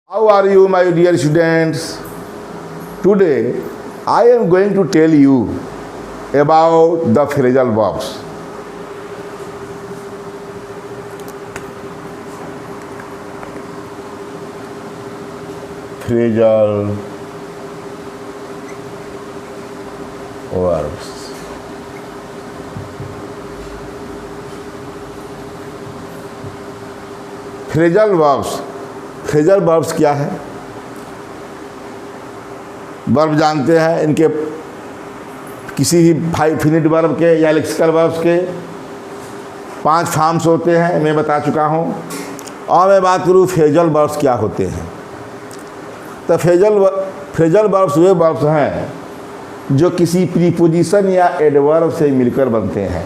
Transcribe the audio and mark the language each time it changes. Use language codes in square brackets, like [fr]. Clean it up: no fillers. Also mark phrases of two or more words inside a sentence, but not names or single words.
[en] How are you, my dear students? Today, I am going to tell you about the phrasal verbs. Phrasal verbs. phrasal verbs. phrasal verbs [hi] क्या है? वर्ब जानते हैं, इनके किसी भी 5 [en] finite verb [hi] के या [en] lexical verbs [hi] के 5 फॉर्म्स होते हैं, मैं बता चुका हूँ। और मैं बात करूँ [en] phrasal verbs [hi] क्या होते हैं, तो [en] phrasal verbs [hi] वे वर्ब्स हैं जो किसी प्रीपोजिशन या एडवर्ब से मिलकर बनते हैं।